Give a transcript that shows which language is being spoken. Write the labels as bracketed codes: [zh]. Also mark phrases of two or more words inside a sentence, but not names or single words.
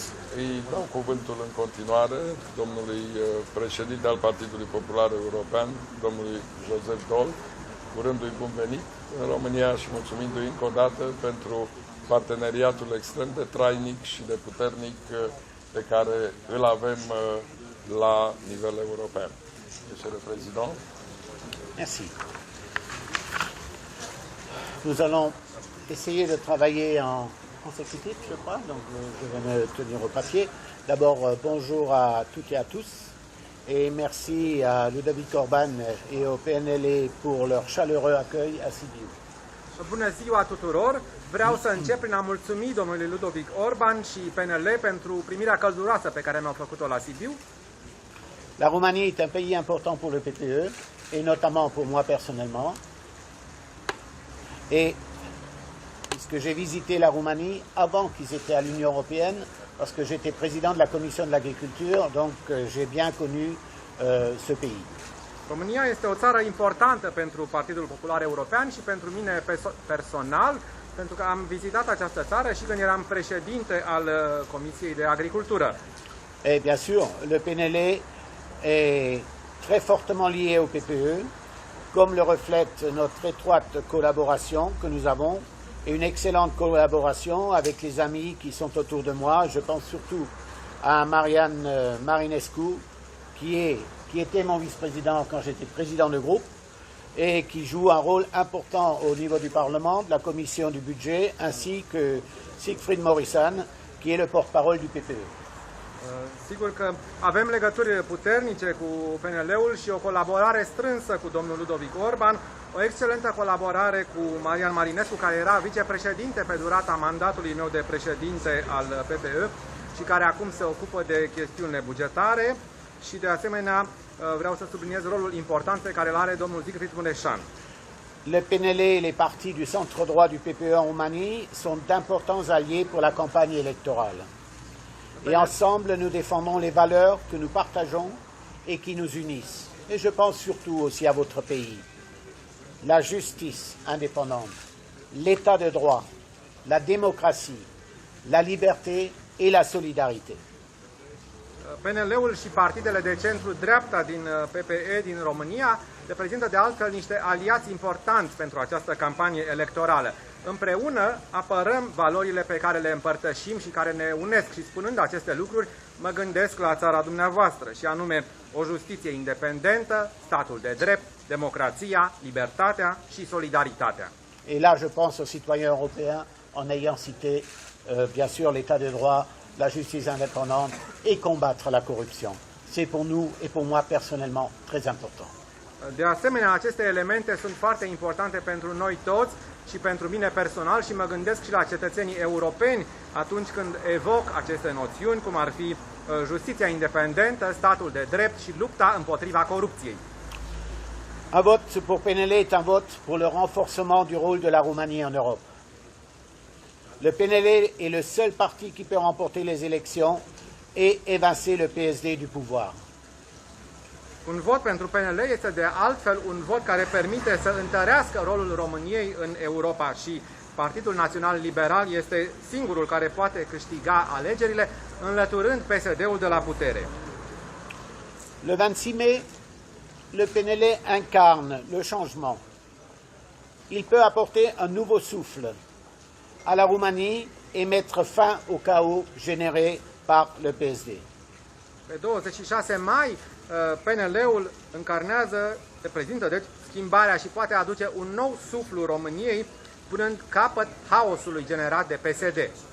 [ro] Îi dau cuvântul în continuare domnului președinte al Partidului Popular European, domnului Joseph Daul, urându-i bun venit în România și mulțumindu-i încă o dată pentru parteneriatul extrem de trainic și de puternic pe care îl avem la nivel european. [fr] Monsieur le Président. Merci. Nous allons essayer de travailler en consécutif, je crois, donc je vais me tenir au papier. D'abord, bonjour à toutes et à tous, et merci à Ludovic Orban et au PNLA pour leur chaleureux accueil à Sibiu. [ro] Bună ziua tuturor! Vreau să încep prin a mulțumi domnului Ludovic Orban și PNL pentru primirea călduroasă pe care mi-au făcut-o la Sibiu. [fr] La Roumanie est un pays important pour le PPE, et notamment pour moi personnellement. Et puisque j'ai visité la Roumanie avant qu'ils étaient à l'Union européenne, parce que j'étais président de la Commission de l'Agriculture, donc j'ai bien connu ce pays. [ro] România este o țară importantă pentru Partidul Popular European și pentru mine personal, pentru că am vizitat această țară și când eram președinte al Comisiei de Agricultură. [fr] Et bien sûr, le PNL est très fortement lié au PPE, comme le reflète notre étroite collaboration que nous avons, et une excellente collaboration avec les amis qui sont autour de moi. Je pense surtout à Marian Marinescu, qui était mon vice-président quand j'étais président de groupe, et qui joue un rôle important au niveau du Parlement, de la Commission du budget, ainsi que Siegfried Morrison, qui est le porte-parole du PPE. [ro] Sigur că avem legături puternice cu PNL-ul și o colaborare strânsă cu domnul Ludovic Orban, o excelentă colaborare cu Marian Marinescu, care era vicepreședinte pe durata mandatului meu de președinte al PPE și care acum se ocupă de chestiunile bugetare și, de asemenea, vreau să subliniez rolul important pe care îl are domnul Siegfried Mureșan. [fr] Le PNL et les partis du centre droit du PPE en Roumanie sont d'importants alliés pour la campagne électorale. Et ensemble, nous défendons les valeurs que nous partageons et qui nous unissent. Et je pense surtout aussi à votre pays. La justice indépendante, l'état de droit, la démocratie, la liberté et la solidarité. [ro] PNL-ul și partidele de centru-dreapta din PPE din România reprezintă de altfel niște aliați importanți pentru această campanie electorală. Împreună apărăm valorile pe care le împărtășim și care ne unesc și, spunând aceste lucruri, mă gândesc la țara dumneavoastră, și anume o justiție independentă, statul de drept, democrația, libertatea și solidaritatea. [fr] Et là, je pense aux citoyens européens en ayant cité, bien sûr, l'état de droit, la justice indépendante et combattre la corruption. C'est pour nous et pour moi personnellement très important. [ro] De asemenea, aceste elemente sunt foarte importante pentru noi toți și pentru mine personal și mă gândesc și la cetățenii europeni atunci când evoc aceste noțiuni, cum ar fi justiția independentă, statul de drept și lupta împotriva corupției. [fr] Un vote pour PNL est un vote pour le renforcement du rôle de la Roumanie en Europe. Le PNL est le seul parti qui peut remporter les élections et évincer le PSD du pouvoir. [ro] Un vot pentru PNL este de altfel un vot care permite să întărească rolul României în Europa și Partidul Național Liberal este singurul care poate câștiga alegerile, înlăturând PSD-ul de la putere. [fr] Le 26 mai, le PNL incarne le changement. Il peut apporter un nouveau souffle à la Roumanie et mettre fin au chaos généré par le PSD. [ro] Pe 26 mai, PNL-ul reprezintă deci schimbarea și poate aduce un nou suflu României, punând capăt haosului generat de PSD.